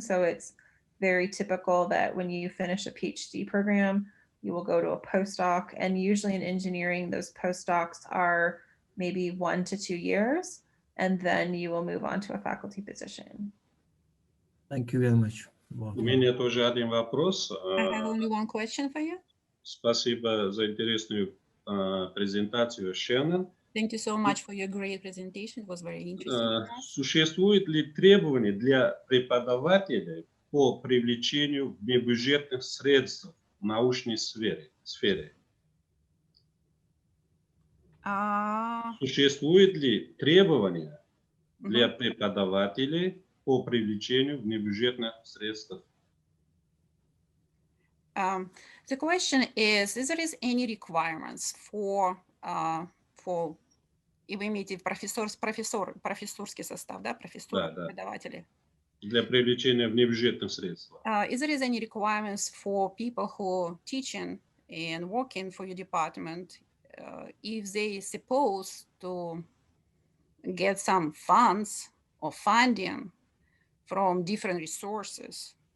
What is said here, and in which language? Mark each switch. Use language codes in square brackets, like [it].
[en] So it's very typical that when you finish a PhD program, you will go to a postdoc. And usually in engineering, those postdocs are maybe 1 to 2 years, and then you will move on to a faculty position. Thank you very much. [ru] У меня тоже один вопрос. [en] I have only one question for you. [ru] Спасибо за интересную презентацию, Shannon. [en] Thank you so much for your great presentation. It was very interesting. [ru] Существует ли требования для преподавателей по привлечению внебюджетных средств в научной сфере? Существует ли требования для преподавателей по привлечению внебюджетных средств? [en] The question is there is any requirements for [ru] и вы имеете профессорский состав, да, преподаватели? Для привлечения внебюджетных средств. [en] Is there any requirements for people who teaching and working for your department, if they supposed to get some funds or funding from different resources?